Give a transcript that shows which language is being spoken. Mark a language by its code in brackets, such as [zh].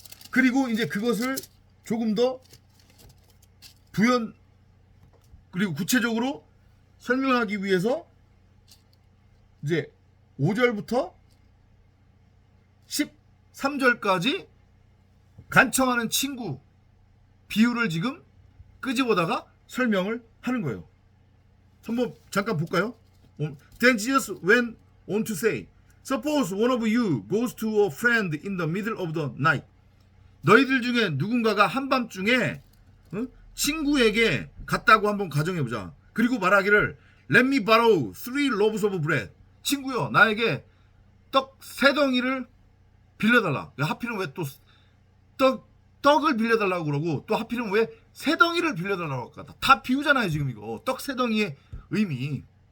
[ko] 그리고 이제 그것을 조금 더 부연 그리고 구체적으로 설명하기 위해서 이제 5절부터 13절까지 간청하는 친구 비유를 지금 끄집어다가 설명을 하는 거예요. 한번 잠깐 볼까요? [en] Then Jesus went on to say, Suppose one of you goes to a friend in the middle of the night. [ko] 너희들 중에 누군가가 한밤중에 친구에게 갔다고 한번 가정해보자. 그리고 말하기를 [en] Let me borrow 3 loaves of bread. [ko] 친구요, 나에게 떡 3덩이를 빌려달라. 하필은 왜 또 떡을 빌려달라고 그러고 또 하필은 왜 3덩이를 빌려달라고 할까? 다 비우잖아요 지금 이거. 떡 3덩이의 의미.